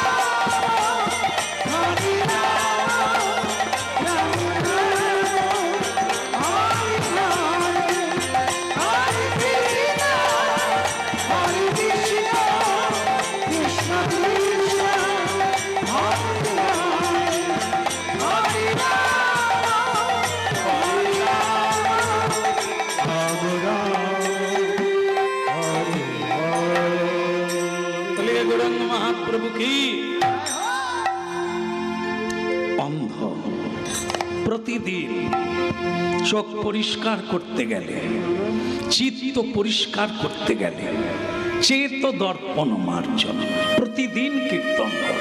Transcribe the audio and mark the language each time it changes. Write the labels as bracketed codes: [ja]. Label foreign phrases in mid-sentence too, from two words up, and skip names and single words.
[sa] Rama, Rama Rama, Hare Hare, Hare Krishna, Krishna Krishna, Hare Hare, Hare [bn] বলিয়ে গৌরাঙ্গ মহাপ্রভু কি অন্ধ প্রতিদিন চোখ পরিষ্কার করতে গেলে, চিত্ত পরিষ্কার করতে গেলে [sa] চেত দর্পণ মার্জন [bn] প্রতিদিন কীর্তন করে।